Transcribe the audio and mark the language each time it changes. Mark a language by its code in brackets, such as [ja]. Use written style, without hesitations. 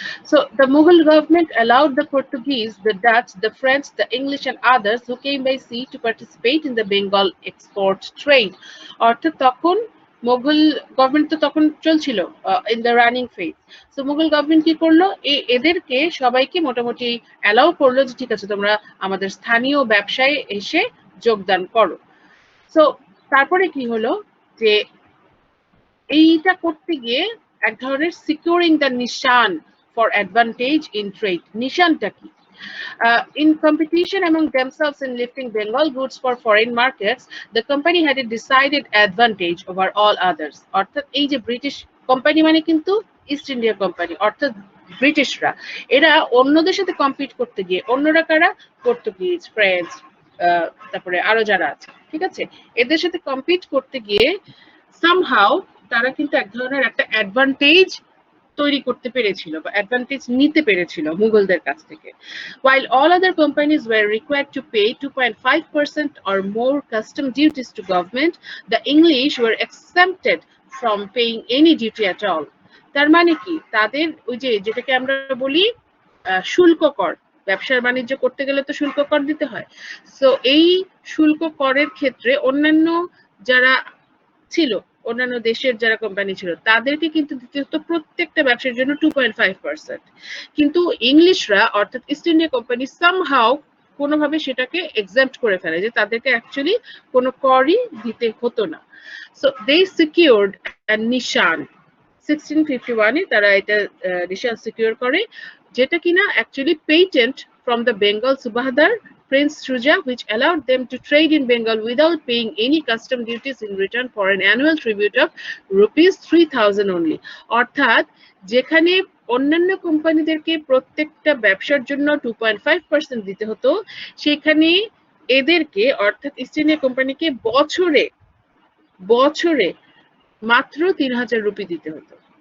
[en] So the Mughal government allowed the Portuguese, the Dutch, the French, the English and others who came by sea to participate in the Bengal export trade. [bn] অর্থাৎ তখন Mughal government তো তখন চলছিল [en] In the running phase. [bn] So Mughal government কি করলো, এদেরকে সবাইকে মোটামুটি অ্যালাউ করলো যে ঠিক আছে তোমরা আমাদের স্থানীয় ব্যবসায় এসে যোগদান করো। সো তারপরে কি হলো, যে এইটা করতে গিয়ে এক ধরনের [en] Securing the নিশান for advantage in trade. [bn] নিশানটা কি? [en] In competition among themselves in lifting Bengal goods for foreign markets, the company had a decided advantage over all others. [bn] অর্থাৎ এই যে ব্রিটিশ কোম্পানি মানে কিন্তু ইস্ট ইন্ডিয়া কোম্পানি, অর্থাৎ ব্রিটিশরা, এরা অন্যদের সাথে কম্পিট করতে গিয়ে, অন্যরা কারা? পর্তুগিজ, ফ্রেঞ্চ, তারপরে আরো যারা আছে, ঠিক আছে, এদের সাথে কম্পিট করতে গিয়ে সামহাউ তারা কিন্তু এক ধরনের একটা অ্যাডভান্টেজ তৈরি করতে পেরেছিল বা অ্যাডভান্টেজ নিতে পেরেছিল মুঘলদের কাছ থেকে। [en] While all other companies were required to pay 2.5% or more custom duties to government, the English were exempted from paying any duty at all. [bn] তার মানে কি, তাদের ওই যে যেটাকে আমরা বলি শুল্ক কর, ব্যবসার বাণিজ্য করতে গেলে তো শুল্ক কর দিতে হয়। সো এই শুল্ক করের ক্ষেত্রে অন্যান্য যারা ছিল, অন্যান্য দেশের যারা কোম্পানি ছিল তাদেরকে কিন্তু দিতে হতো প্রত্যেকটা ব্যবসার জন্য 2.5%। কিন্তু ইংলিশরা অর্থাৎ ইস্ট ইন্ডিয়া কোম্পানি সামহাউ কোনোভাবে সেটাকে এক্সাম্পট করে ফেলে, যে তাদেরকে অ্যাকচুয়ালি কোনো করই দিতে হতো না। [en] so they secured নিশান 1651 এ [bn] তারা এটা নিশান সিকিউর করে, যেটা কিনা [en] Actually patent from the Bengal সুবাহদার Prince Shuja, which allowed them to trade in Bengal without paying any custom duties in return for an annual tribute of rupees 3000 only. [bn] অর্থাৎ যেখানে অন্যান্য কোম্পানিদেরকে প্রত্যেকটা ব্যবসার জন্য 2.5% দিতে হতো, সেখানে এদেরকে অর্থাৎ ইস্ট ইন্ডিয়া কোম্পানিকে বছরে বছরে মাত্র 3000 রুপি দিতে হতো।